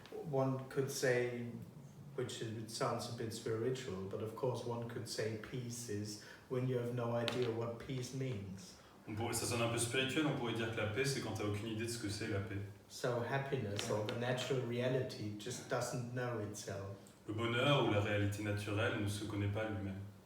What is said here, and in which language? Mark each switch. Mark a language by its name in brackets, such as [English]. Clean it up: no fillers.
[English] one could say, which it sounds a bit spiritual, but of course one could say peace is when you have no idea what peace means. [French] Ça sonne un peu spirituel, on pourrait dire que la paix, c'est quand tu n'as aucune idée de ce que c'est la paix. [English] So happiness or the natural reality just doesn't know itself. [French] Le bonheur ou la réalité naturelle ne se connaît pas lui-même.